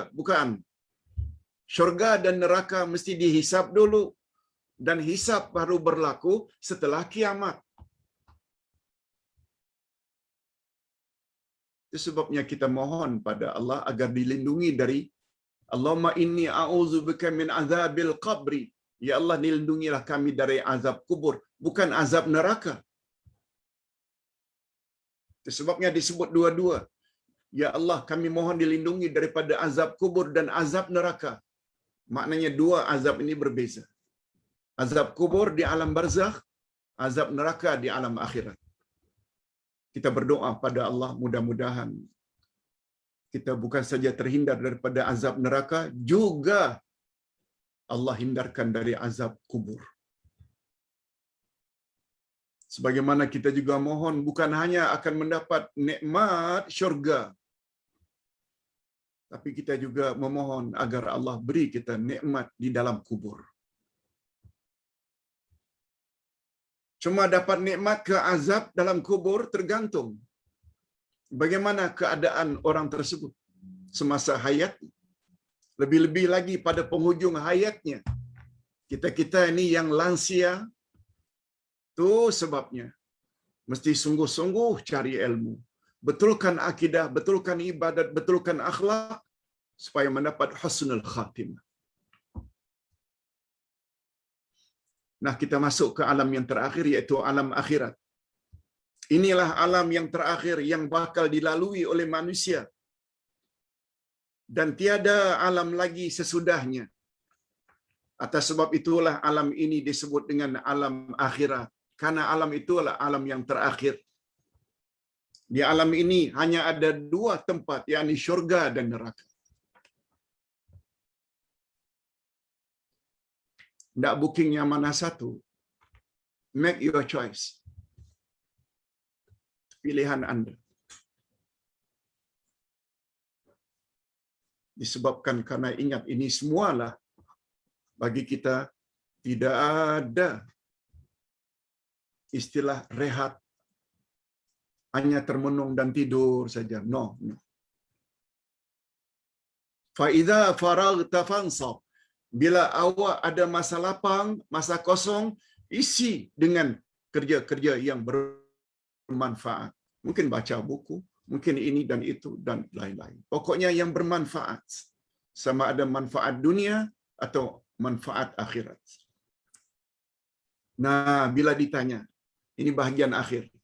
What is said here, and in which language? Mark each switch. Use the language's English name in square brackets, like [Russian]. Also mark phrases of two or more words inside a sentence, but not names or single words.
[Malay] Bukan. Syurga dan neraka mesti dihisap dulu. Dan hisap baru berlaku setelah kiamat. Itu sebabnya kita mohon pada Allah agar dilindungi dari [Arabic] اللهم إني أعوذ بك من عذاب القبر. [Malay] Ya Allah, dilindungilah kami dari azab kubur, bukan azab neraka. Itu sebabnya disebut dua-dua. Ya Allah, kami mohon dilindungi daripada azab kubur dan azab neraka. Maknanya dua azab ini berbeza. Azab kubur di alam barzakh, azab neraka di alam akhirat. Kita berdoa pada Allah, mudah-mudahan kita bukan saja terhindar daripada azab neraka, juga Allah hindarkan dari azab kubur. Sebagaimana kita juga mohon bukan hanya akan mendapat nikmat syurga, tapi kita juga memohon agar Allah beri kita nikmat di dalam kubur. Cuma dapat nikmat ke azab dalam kubur tergantung bagaimana keadaan orang tersebut semasa hayat. Lebih-lebih lagi pada penghujung hayatnya. Kita ini yang lansia, tu sebabnya mesti sungguh-sungguh cari ilmu. Betulkan akidah, betulkan ibadat, betulkan akhlak supaya mendapat [Arabic] حسن الخاتمة. [Malay] Nah, kita masuk ke alam yang terakhir, yaitu alam akhirat. Inilah alam yang terakhir yang bakal dilalui oleh manusia. Dan tiada alam lagi sesudahnya. Atas sebab itulah alam ini disebut dengan alam akhirat. Karena alam itulah alam yang terakhir. Di alam ini hanya ada dua tempat, yakni syurga dan neraka. Nak booking yang mana satu? [English] Make your choice. [Malay] Pilihan Anda. Disebabkan karena ingat ini semualah bagi kita tidak ada istilah rehat, hanya termenung dan tidur saja. No. [Arabic] فإذا فرغت فانصب. [Malay] Bila awak ada masa lapang, masa kosong, isi dengan kerja-kerja yang bermanfaat. Mungkin baca buku, mungkin ini dan itu dan lain-lain. Pokoknya yang bermanfaat. Sama ada manfaat dunia atau manfaat akhirat. Nah, bila ditanya, ini bahagian akhir.